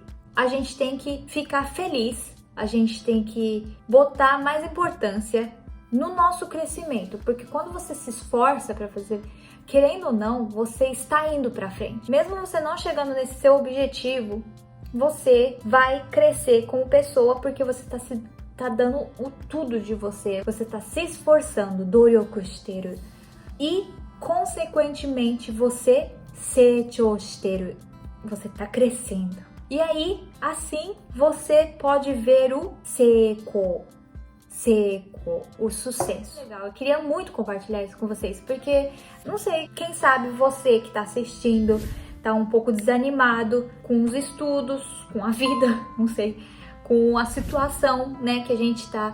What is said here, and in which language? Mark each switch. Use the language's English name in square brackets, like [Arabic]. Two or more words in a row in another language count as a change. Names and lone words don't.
[Portuguese] A gente tem que ficar feliz, a gente tem que botar mais importância no nosso crescimento, porque quando você se esforça para fazer, querendo ou não, você está indo para frente. Mesmo você não chegando nesse seu objetivo, você vai crescer como pessoa porque você tá dando o tudo de você, você tá se esforçando, [Japanese] 努力してる, [Portuguese] e consequentemente você [Japanese] 成長してる, [Portuguese] você tá crescendo. E aí, assim, você pode ver o seiko, o sucesso. Legal, eu queria muito compartilhar isso com vocês, porque, não sei, quem sabe você que tá assistindo tá um pouco desanimado com os estudos, com a vida, não sei, com a situação, né, que a gente tá.